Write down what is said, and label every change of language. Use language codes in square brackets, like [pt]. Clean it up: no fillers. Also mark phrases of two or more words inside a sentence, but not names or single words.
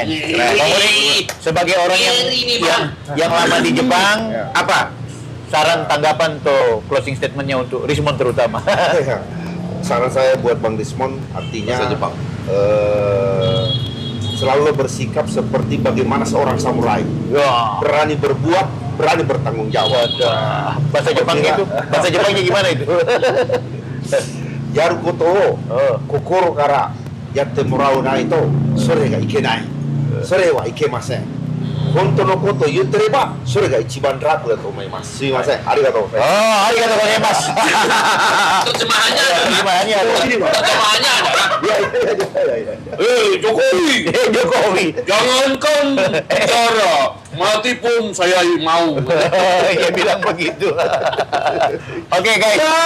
[id] Sebagai orang yang lama di Jepang, apa saran, tanggapan atau [en] closing statementnya [id] untuk Rismon terutama? Saran saya buat Bang Rismon artinya selalu bersikap seperti bagaimana seorang samurai. Berani berbuat, berani bertanggung jawab. Bahasa Jepang gitu. Bahasa Jepangnya gimana itu? [ja] やることを心からやってもらうないとそれがいけない. それはいけません。本当のこと言ってればそれが一番楽だと思います. すみません. ありがとうございます. ありがとうございます. [id] Terjemahannya Jokowi, jangankan bicara, mati pun saya mau. Dia bilang begitu. Oke, guys.